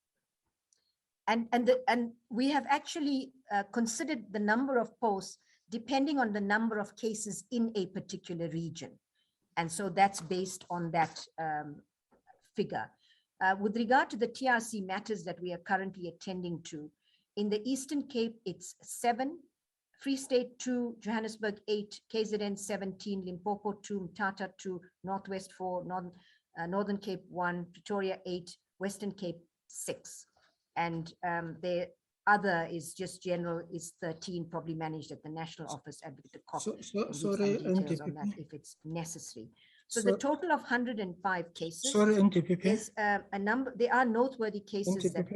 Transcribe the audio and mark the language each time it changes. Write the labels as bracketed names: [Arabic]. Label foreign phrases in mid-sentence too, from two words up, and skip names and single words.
[English] And we have actually considered the number of posts depending on the number of cases in a particular region. And so that's based on that figure. With regard to the TRC matters that we are currently attending to, in the Eastern Cape, it's 7, Free State 2, Johannesburg 8, KZN 17, Limpopo 2, Mthatha 2, Northwest 4, Northern Cape 1, Pretoria 8, Western Cape 6. And the other is just general, is 13, probably managed at the National Office, Advocate de Kock. Sorry, details on that if it's necessary. So So- the total of 105 cases Sorry, NTPP. is a number. There are noteworthy cases that